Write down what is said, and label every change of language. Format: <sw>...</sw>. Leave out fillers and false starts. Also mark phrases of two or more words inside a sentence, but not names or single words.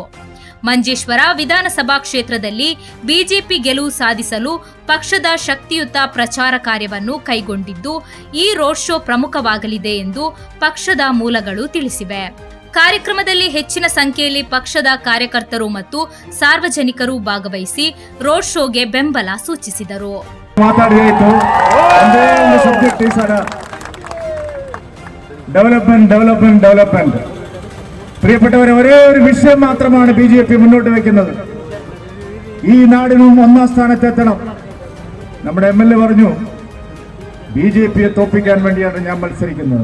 <kn>ಮಂಜೇಶ್ವರ ವಿಧಾನಸಭಾ ಕ್ಷೇತ್ರದಲ್ಲಿ ಬಿಜೆಪಿ ಗೆಲುವು ಸಾಧಿಸಲು ಪಕ್ಷದ ಶಕ್ತಿಯುತ ಪ್ರಚಾರ ಕಾರ್ಯವನ್ನು ಕೈಗೊಂಡಿದ್ದು, ಈ</kn> <en>road show</en> <kn>ಪ್ರಮುಖವಾಗಲಿದೆ ಎಂದು ಪಕ್ಷದ ಮೂಲಗಳು ತಿಳಿಸಿವೆ. ಕಾರ್ಯಕ್ರಮದಲ್ಲಿ ಹೆಚ್ಚಿನ ಸಂಖ್ಯೆಯಲ್ಲಿ ಪಕ್ಷದ ಕಾರ್ಯಕರ್ತರು ಮತ್ತು ಸಾರ್ವಜನಿಕರು ಭಾಗವಹಿಸಿ ರೋಡ್ ಶೋಗೆ ಬೆಂಬಲ ಸೂಚಿಸಿದರು.</kn> <ml>ഡെവലപ്മെന്റ് പ്രിയപ്പെട്ടവരെ, ഒരേ ഒരു വിഷയം മാത്രമാണ് ബിജെപി മുന്നോട്ട് വെക്കുന്നത്. ഈ നാടിനും ഒന്നാം സ്ഥാനത്തെത്തണം. നമ്മുടെ MLA പറഞ്ഞു, ബിജെപിയെ തോൽപ്പിക്കാൻ വേണ്ടിയാണ് ഞാൻ മത്സരിക്കുന്നത്.</ml>